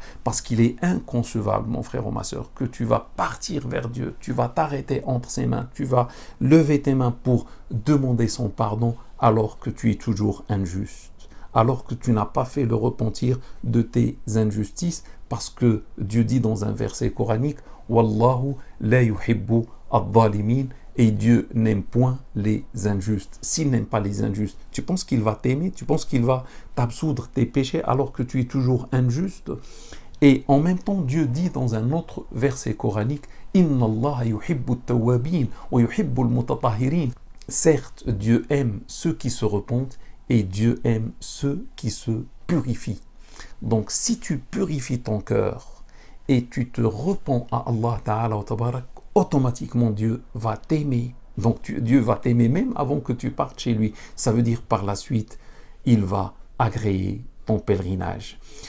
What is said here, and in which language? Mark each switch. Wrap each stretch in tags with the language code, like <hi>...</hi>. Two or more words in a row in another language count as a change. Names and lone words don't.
<fr>Parce qu'il est inconcevable, mon frère ou ma sœur, que tu vas partir vers Dieu, tu vas t'arrêter entre ses mains, tu vas lever tes mains pour demander son pardon alors que tu es toujours injuste, alors que tu n'as pas fait le repentir de tes injustices, parce que Dieu dit dans un verset coranique «</fr> <ar>والله لا يحب الظالمين</ar> <fr>» et Dieu n'aime point les injustes. S'il n'aime pas les injustes, tu penses qu'il va t'aimer? Tu penses qu'il va t'absoudre tes péchés alors que tu es toujours injuste? Et en même temps, Dieu dit dans un autre verset coranique «</fr> <ar>إن الله يحب التوابين ويحب المتطهرين</ar> <fr>» Certes, Dieu aime ceux qui se repentent et Dieu aime ceux qui se purifient. Donc, si tu purifies ton cœur et tu te repens à</fr> <ar>الله تعالى وتبارك,</ar> <fr>automatiquement Dieu va t'aimer. Donc Dieu va t'aimer même avant que tu partes chez lui. Ça veut dire par la suite, il va agréer ton pèlerinage.</fr>